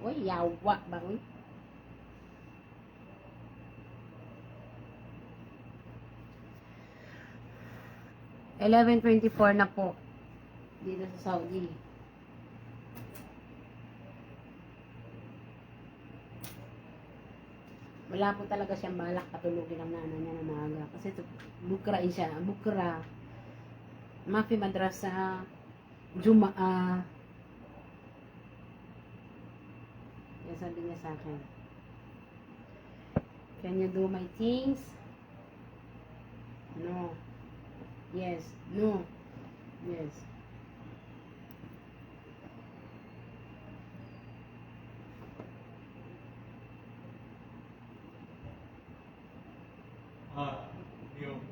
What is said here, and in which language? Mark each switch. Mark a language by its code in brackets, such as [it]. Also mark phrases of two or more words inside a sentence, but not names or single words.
[ceb] Uy, yawa ba, uy? $11.24 [tl] na po. Dito sa Saudi. Wala po talaga siyang balak patulugin ang nanay niya na maaga. Kasi bukrain siya. [ar] بكرة. مافي مدرسة. [tl] Jumaa. Yan sabi niya sa akin. [en] Can you do my things? No. Yes. No. Yes. New.